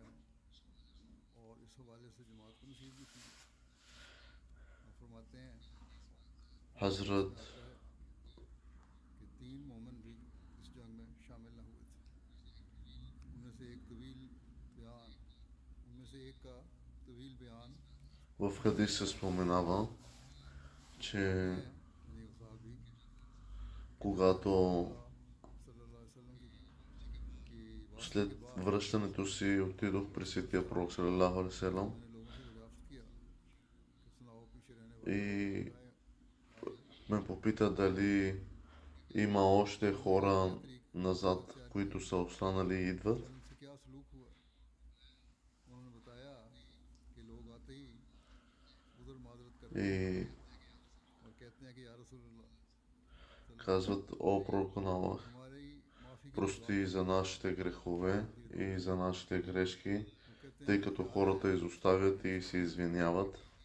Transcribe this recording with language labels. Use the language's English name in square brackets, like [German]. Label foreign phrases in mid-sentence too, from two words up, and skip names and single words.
[Bulgarian] Хазрат в хадис се споменава, че когато след връщането си отидох при светия пророк [Arabic] صلى الله عليه وسلم [Bulgarian] и ме попита дали има още хора назад, които са останали и идват. И казват: о пророк на Аллах, прости за нашите грехове и за нашите грешки, тъй като хората изоставят и се извиняват.